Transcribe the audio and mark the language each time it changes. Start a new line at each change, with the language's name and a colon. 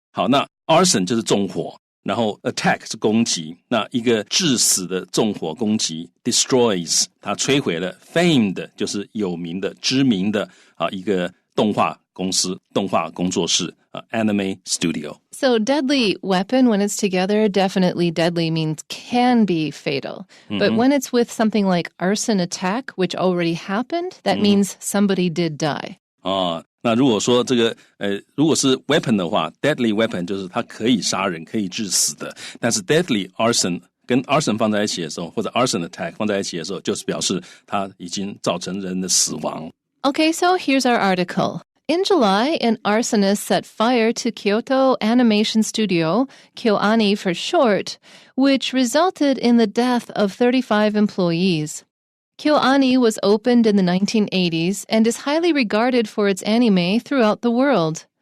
Chinese: 好，那 arson 就是纵火，然后 attack 是攻击，那一个致死的纵火攻击 destroys 它摧毁了 famed 就是有名的、知名的啊一个动画公司、动画工作室anime studio.
English: So deadly weapon, when it's together, definitely deadly means can be fatal. But when it's with something like arson attack, which already happened, that means somebody did die.
Chinese: 那如果说这个如果是 weapon 的话 deadly weapon 就是它可以杀人可以致死的，但是 deadly arson 跟 arson 放在一起的时候，或者 arson attack 放在一起的时候，就是表示它已经造成人的死亡。
English: Okay, so here's our article. In July, an arsonist set fire to Kyoto Animation Studio, KyoAni for short, which resulted in the death of 35 employees. KyoAni was opened in the 1980s and is highly regarded for its anime throughout the world.